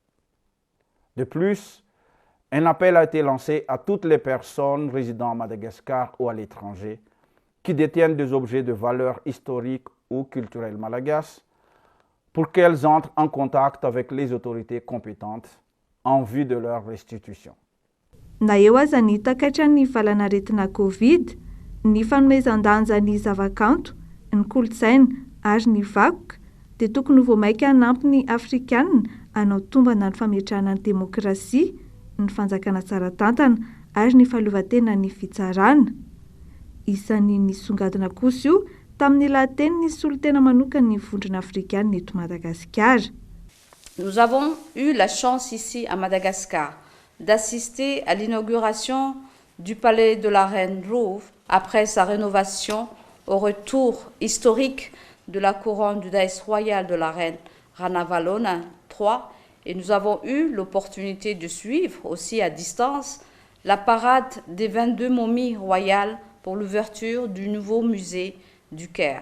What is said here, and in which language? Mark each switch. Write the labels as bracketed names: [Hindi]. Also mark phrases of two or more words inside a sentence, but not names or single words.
[French] De plus, un appel a été lancé à toutes les personnes résidant à Madagascar ou à l'étranger qui détiennent des objets de valeur historique ou culturelles malagasy pour qu'elles entrent en contact avec les autorités compétentes en vue de leur restitution. [Malagasy] Na eo aza ny takaitra ny valanaretina Covid, ny fanomezan-danja ny zavakanto, ny kolotsaina ary ny vakoka dia tokony ho voamaika hanampy ny Afrikanina hanao tombana ny fametrahana ny demokrasia, ny fanjakana tsara tantana ary ny fahaleovantena ny fitsarana. Isan'ny nisongadina kosa io tamin'ny lateny ny solotena manokana ny vondrona afrikanina eto Madagasikara. [French] Nous avons eu la chance ici à Madagascar d'assister à l'inauguration du palais de la Reine Rouve après sa rénovation au retour historique de la couronne du Daïs royal de la Reine Ranavalona III, et nous avons eu l'opportunité de suivre aussi à distance la parade des 22 momies royales pour l'ouverture du nouveau musée du Caire.